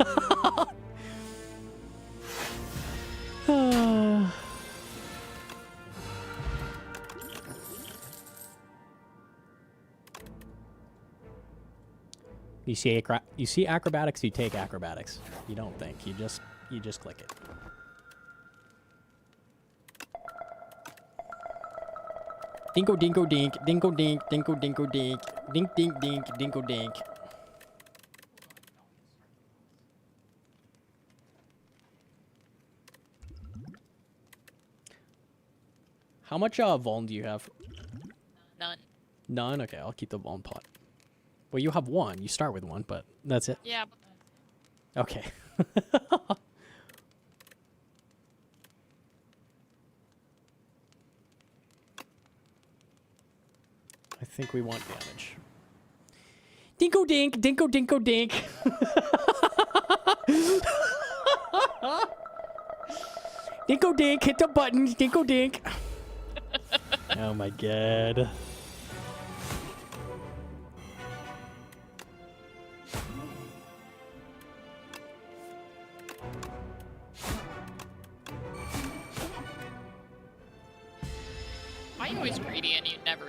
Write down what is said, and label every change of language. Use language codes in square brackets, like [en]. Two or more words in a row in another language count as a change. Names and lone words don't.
[en] You see acrobatics, you take acrobatics. You don't think. You just click it. Dinko dinko dink, dinko dink, dinko dinko dink, dink dink dink, dinko dink. How much Vuln do you have? None. None? Okay, I'll keep the Vuln pot. Well, you have 1. You start with 1, but that's it. Yeah. Okay. I think we want damage. Dinko dink, dinko dinko dink. Dinko dink, hit the button, dinko dink. Oh my god. Why are you always greedy and you never...